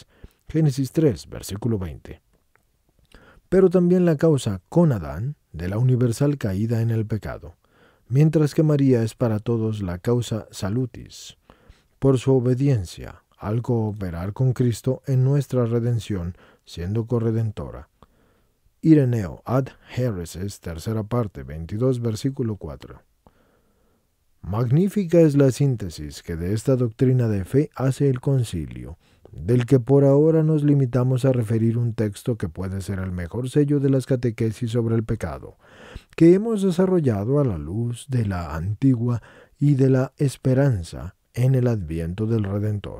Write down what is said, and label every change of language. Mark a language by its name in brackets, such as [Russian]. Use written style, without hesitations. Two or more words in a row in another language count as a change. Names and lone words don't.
[Spanish] Génesis 3, versículo 20. Pero también la causa con Adán de la universal caída en el pecado, mientras que María es para todos la [Latin] causa salutis, [Spanish] por su obediencia al cooperar con Cristo en nuestra redención, siendo corredentora. Ireneo ad Hereses, tercera parte, 22, versículo 4. Magnífica es la síntesis que de esta doctrina de fe hace el concilio, del que por ahora nos limitamos a referir un texto que puede ser el mejor sello de las catequesis sobre el pecado, que hemos desarrollado a la luz de la antigua y de la esperanza en el adviento del Redentor.